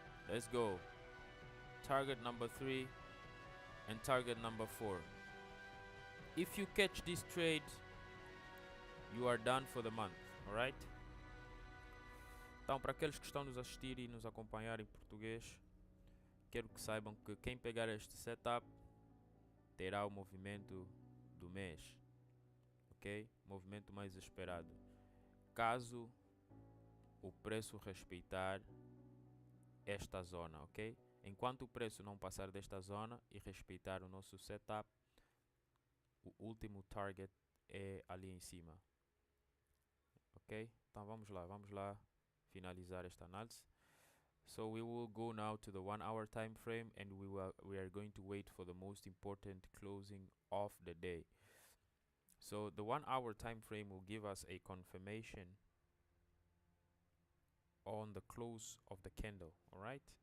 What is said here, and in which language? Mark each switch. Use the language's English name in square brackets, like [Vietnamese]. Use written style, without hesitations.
[English] Let's go. Target number 3 and target number 4. If you catch this trade, you are done for the month, all right? [Portuguese] Então, para aqueles que estão nos assistir e nos acompanhar em português, quero que saibam que quem pegar este setup terá o movimento do mês, ok? Movimento mais esperado. Caso o preço respeitar esta zona, ok? Enquanto o preço não passar desta zona e respeitar o nosso setup, o último target é ali em cima, ok? Então vamos lá finalizar esta análise. [English] So we will go now to the 1-hour time frame, and we are going to wait for the most important closing of the day. So the 1-hour time frame will give us a confirmation on the close of the candle, all right?